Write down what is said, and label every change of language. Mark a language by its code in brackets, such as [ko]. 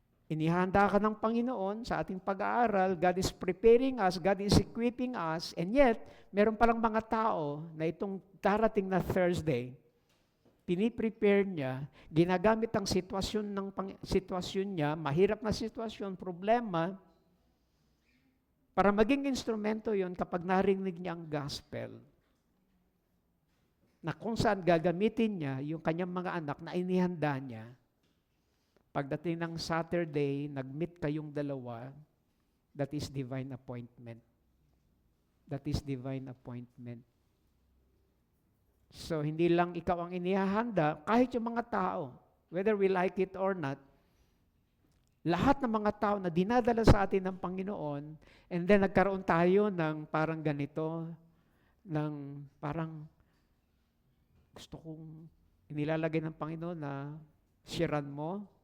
[tl] Inihanda ka ng Panginoon sa ating pag-aaral. [en] God is preparing us, God is equipping us, [tl] and yet, meron palang mga tao na itong darating na Thursday, piniprepare niya, ginagamit ang sitwasyon niya, mahirap na sitwasyon, problema, para maging instrumento yon kapag narinig niya ang gospel, na kung saan gagamitin niya yung kanyang mga anak na inihanda niya. Pagdating ng Saturday, nag-meet kayong dalawa, [en] that is divine appointment. That is divine appointment. [tl] So, hindi lang ikaw ang inihahanda, kahit yung mga tao, [en] whether we like it or not, [tl] lahat ng mga tao na dinadala sa atin ng Panginoon, and then nagkaroon tayo ng parang ganito, ng parang gusto kong inilalagay ng Panginoon na sharean mo.